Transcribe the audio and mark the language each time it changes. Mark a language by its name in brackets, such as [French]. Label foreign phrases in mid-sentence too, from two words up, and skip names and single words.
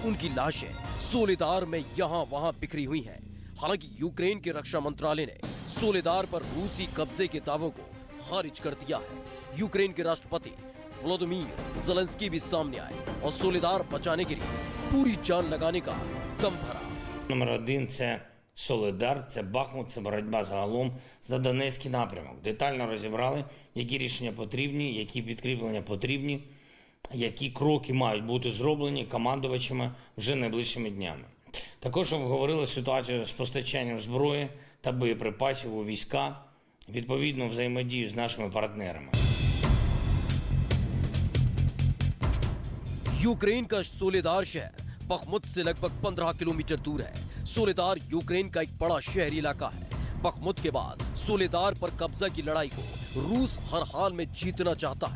[Hindi] उनकी लाशें सोलेदार में यहाँ वहाँ बिखरी हुई हैं। हालांकि यूक्रेन के रक्षा मंत्रालय ने सोलेदार पर रूसी कब्जे के दावों को खारिज कर दिया है। यूक्रेन के राष्ट्रपति व्लादिमीर ज़ेलेंस्की भी सामने आए और सोलेदार बचाने के लिए पूरी जान लगाने का दम भरा। [Ukrainian] Номер 1 – це Солидар, це Бахмут, це боротьба загалом за Донецький напрямок. Детально розібрали, які рішення потрібні, які підкріплення потрібні, які кроки мають бути зроблені командувачами вже найближчими днями. Також обговорили ситуацію з постачанням зброї та боєприпасів у війська, відповідно взаємодію з нашими партнерами. [Hindi] यूक्रेन का सोलेदार शहर बखमुत से लगभग 15 किलोमीटर दूर है। सोलेदार यूक्रेन का एक बड़ा शहरी इलाका है। बखमुत के बाद सोलेदार पर कब्जा की लड़ाई को रूस हर हाल में जीतना चाहता है।